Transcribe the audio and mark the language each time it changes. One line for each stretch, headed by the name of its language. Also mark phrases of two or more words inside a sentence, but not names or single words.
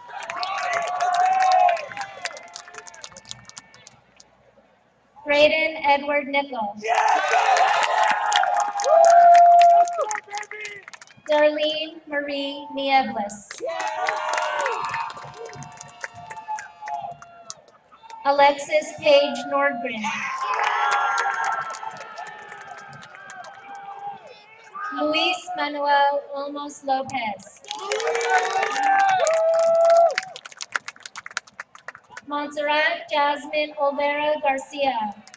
English: Braden Edward Nickel. Darlene Marie Niebles. Alexis Paige Nordgren. Luis Manuel Olmos Lopez. Montserrat Jasmine Olvera Garcia.